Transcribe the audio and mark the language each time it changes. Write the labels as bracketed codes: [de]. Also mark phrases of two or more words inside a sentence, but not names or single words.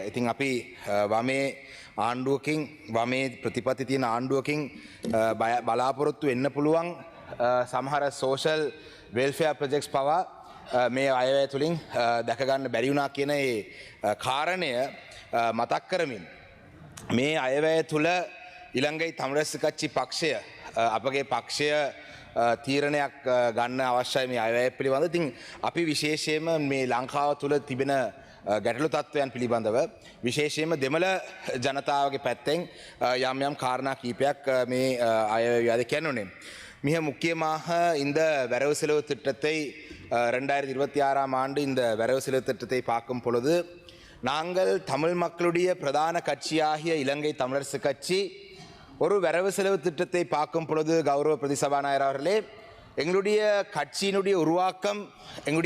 [si] ඉතින් අපි වමේ ආණ්ඩුවකින් වමේ ප්‍රතිපත්ති තියෙන ආණ්ඩුවකින් බලාපොරොත්තු වෙන්න පුළුවන් සමහර [en] social welfare projects [si] පවා මේ අයවැය තුළින් දැක ගන්න බැරි වුණා කියන ඒ කාරණය මතක් කරමින් මේ අයවැය තුළ ඉලංගයි තමරස් කච්චි පක්ෂය අපගේ පක්ෂය තීරණයක් ගන්න අවශ්‍යයි මේ අයවැය පිළිබඳව. ඉතින් අපි විශේෂයෙන්ම මේ ලංකාව තුළ තිබෙන ගැටලු තත්ත්වයන් පිළිබඳව විශේෂයෙන්ම දෙමළ ජනතාවගේ පැත්තෙන් යම් காரணா කීපයක් මේ අයවැය කියන්නුනේ. [ta] மிக முக்கியமாக இந்த வரவு செலவு திட்டத்தை 2026ஆம் ஆண்டு இந்த வரவு செலவு திட்டத்தை பார்க்கும் பொழுது நாங்கள் தமிழ் மக்களுடைய பிரதான கட்சியாகிய இலங்கை தமிழரசு கட்சி ஒரு வரவு செலவு திட்டத்தை பார்க்கும் பொழுது கௌரவ பிரதிசபாநாயகர் அவர்களே, எங்களுடைய கட்சியினுடைய உருவாக்கம், எங்களுடைய